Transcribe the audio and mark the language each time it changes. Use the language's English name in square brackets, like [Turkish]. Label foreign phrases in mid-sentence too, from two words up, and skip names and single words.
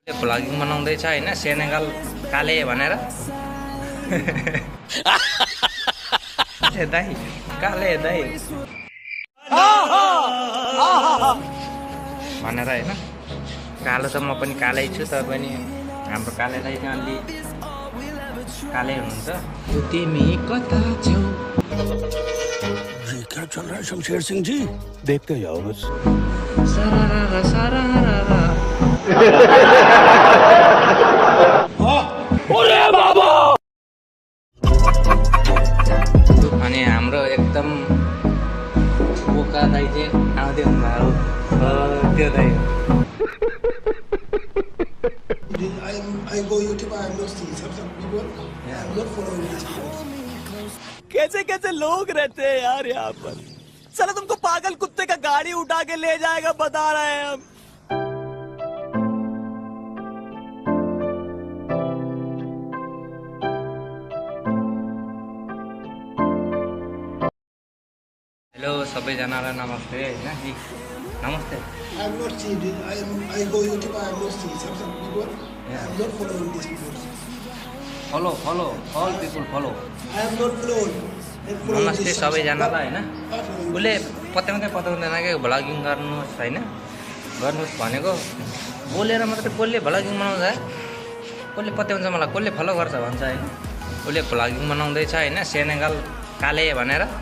[Nepali] भ्लगिङ बनाउँदैछ हैन सेनेगल काले भनेर ए दाइ काले दाइ भनेर हैन कालो त म पनि कालै छु तर पनि हाम्रो काले दाइ चाहिँ अलि काले हुनुहुन्छ तिमी कता छौ [Hindi] ये क्या चल रहा है शमशेर सिंह जी देखते जाओ बस सरारा सरारा अरे बाबा [Nepali] अनि हाम्रो एकदम बोका दाइ चाहिँ आउँदै हुनुभयो त्यो दाइ [English] I go YouTube. I am not seeing some people. I am not following this post. [Hindi] कैसे कैसे लोग रहते हैं यार यहाँ पर। साला तुमको पागल कुत्ते का गाड़ी उठा के ले जाएगा बता रहे हैं हम। [Nepali] हेलो सबैजनालाई नमस्ते हैन जी नमस्ते [English] I am not seeing this. I go YouTube. I am not seeing some people. I am not following this post. follow follow all people follow I am not following. [Nepali] नमस्ते सबैजनालाई हैन उसले पत्याउँदै पत्याउँदैन के भ्लगिङ गर्नुहोस् हैन गर्नुहोस् भनेको बोलेर मात्रै कसले भ्लगिङ बनाउँछ कसले पत्याउँछ मलाई कसले फलो गर्छ भन्छ हैन उसले भ्लगिङ बनाउँदैछ हैन सेनेगल काले भनेर